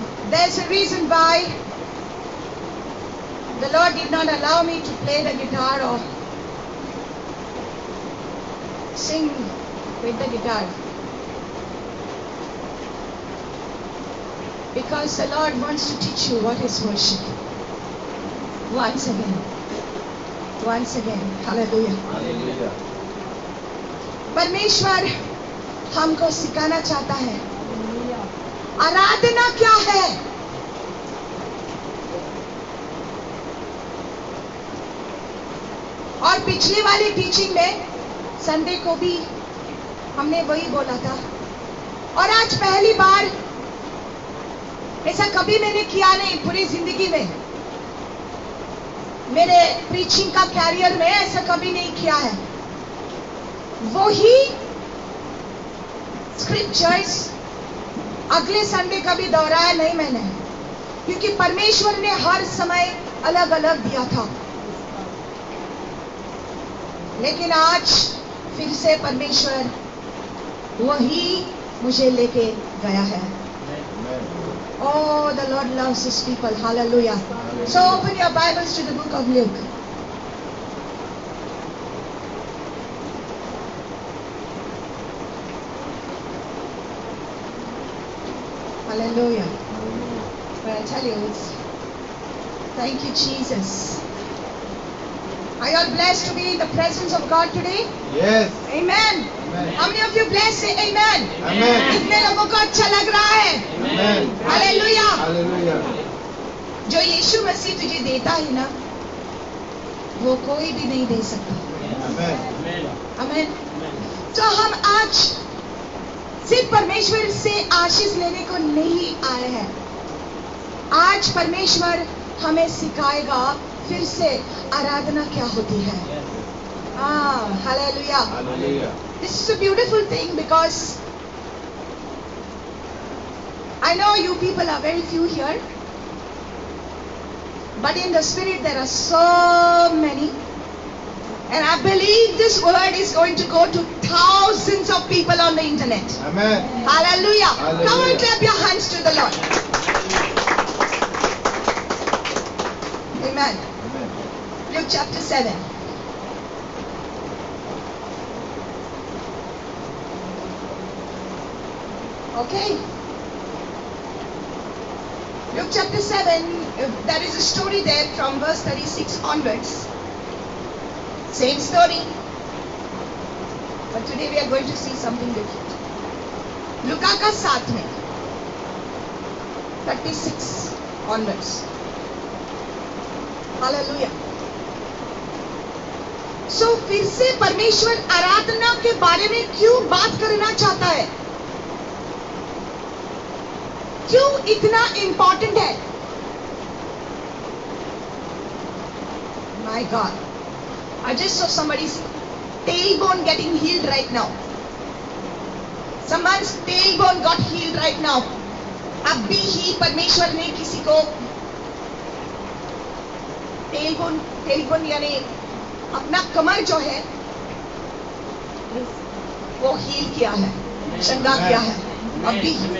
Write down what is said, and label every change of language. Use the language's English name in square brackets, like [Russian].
[English] There's a reason why the Lord did not allow me to play the guitar or sing with the guitar. Because the Lord wants to teach you what is worship. Once again. once again. Hallelujah. Hallelujah. [Hindi] परमेश्वर हमको सिखाना चाहता है आराधना क्या है। और पिछली वाली टीचिंग में संडे को भी हमने वही बोला था, और आज पहली बार, ऐसा कभी मैंने किया नहीं पूरी जिंदगी में, मेरे प्रीचिंग का कैरियर में ऐसा कभी नहीं किया है। वो ही स्क्रिप्चर्स अगले संडे कभी दोहराया नहीं मैंने, क्योंकि परमेश्वर ने हर समय अलग अलग दिया था। लेकिन आज फिर से परमेश्वर वही मुझे लेके गया है। [English] Oh, the Lord loves His people. Hallelujah. So open your Bibles to the book of Luke. Hallelujah. But I tell you, thank you, Jesus. Are you all blessed to be in the presence of God today? Yes. Amen. Amen. How many of you blessed? Say Amen. Amen. [Hindi] कितने लोगों को अच्छा लग रहा है? [English] Amen. Hallelujah. Hallelujah. [Hindi] जो यीशु मसीह तुझे देता है ना, वो कोई भी नहीं दे सकता। [English] Amen. [Hindi] आमीन। तो हम आज सिर्फ परमेश्वर से आशीष लेने को नहीं आए हैं। आज परमेश्वर हमें सिखाएगा फिर से आराधना क्या होती है। Hallelujah. [English] Hallelujah. This is a beautiful thing because I know you people are very few here, but in the spirit there are so many, and I believe this word is going to go to thousands of people on the internet. Amen. Hallelujah. Hallelujah. Come on, clap your hands to the Lord. Amen. Amen. Luke chapter 7. Okay. Luke chapter 7, there is a story there from verse 36 onwards. Same story. But today we are going to see something different. [Hindi] लुका का 7 में 36 onwards. [English] Hallelujah. [Hindi] So फिर से परमेश्वर आराधना के बारे में क्यों बात करना चाहता है? क्यों इतना इंपॉर्टेंट है? [English] My God, I just saw somebody's tailbone getting healed right now. Someone's tailbone got healed right now. [Hindi] अभी ही परमेश्वर ने किसी को टेलबोन यानी अपना कमर जो है वो हील किया है, चंगा किया है अभी।